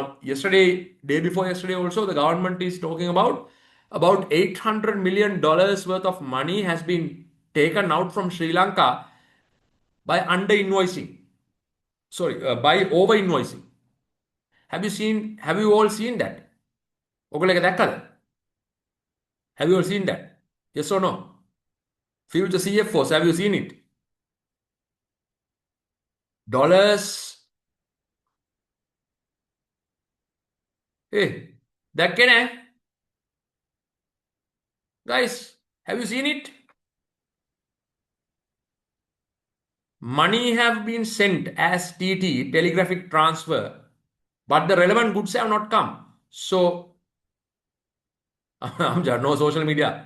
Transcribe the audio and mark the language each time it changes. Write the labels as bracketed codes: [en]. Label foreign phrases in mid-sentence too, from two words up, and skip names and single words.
[en] Now, yesterday, day before yesterday, also the government is talking about $800 million worth of money has been taken out from Sri Lanka by under invoicing. Sorry, by over invoicing. Have you all seen that? [si] ඔගොල්ලෝ ඒක දැක්කද? [en] Have you all seen that? Yes or no? Future CFOs, have you seen it? Dollars. [si] Hey, දැක්කේ නෑ? [en] Guys, have you seen it? Money have been sent as TT, telegraphic transfer, but the relevant goods have not come. So, no social media.